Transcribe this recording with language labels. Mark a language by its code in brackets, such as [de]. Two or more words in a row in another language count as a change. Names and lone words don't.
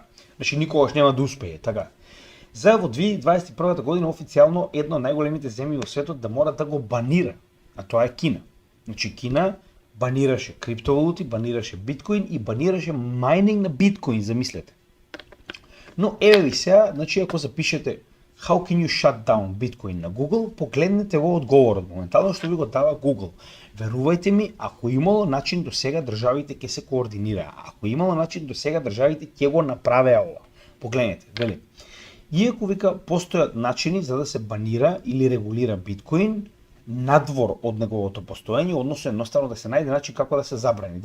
[mk] Значи, никогаш нема да успее, така? За во 2021 година официјално една од најголемите земји во светот да мора да го банира, а тоа е Кина. Значи Кина банираше криптовалути, банираше биткоин и банираше мајнинг на биткоин, замислете. Но еве ви сега, значи ако запишете [en] How can you shut down Bitcoin [mk] на Google, погледнете го одговорот моментално што ви го дава Google. Верувајте ми, ако имало начин до сега државите ќе се координираа, ако имало начин до сега државите ќе го направеа ова. Погледнете, вели. Иако вика постојат начини за да се банира или регулира биткоин, надвор од неговото постоење, односно едноставно да се најде начин како да се забрани.